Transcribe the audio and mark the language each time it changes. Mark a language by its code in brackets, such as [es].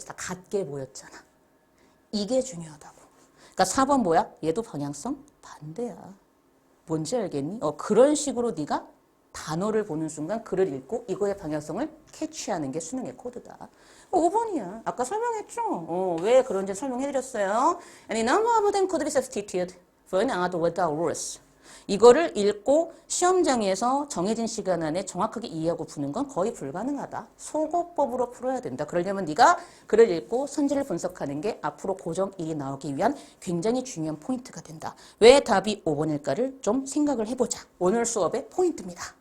[ko] 다 같게 보였잖아. 이게 중요하다고. 그러니까 4번 뭐야? 얘도 방향성 반대야. 뭔지 알겠니? 그런 식으로 네가 단어를 보는 순간 글을 읽고 이거의 방향성을 캐치하는 게 수능의 코드다. 5번이야. 아까 설명했죠? 왜 그런지 설명해드렸어요. [en] And a number of them could be substituted for another without rules. [ko] 이거를 읽고 시험장에서 정해진 시간 안에 정확하게 이해하고 푸는 건 거의 불가능하다. 소거법으로 풀어야 된다. 그러려면 네가 글을 읽고 선지를 분석하는 게 앞으로 고정1이 나오기 위한 굉장히 중요한 포인트가 된다. 왜 답이 5번일까를 좀 생각을 해보자. 오늘 수업의 포인트입니다.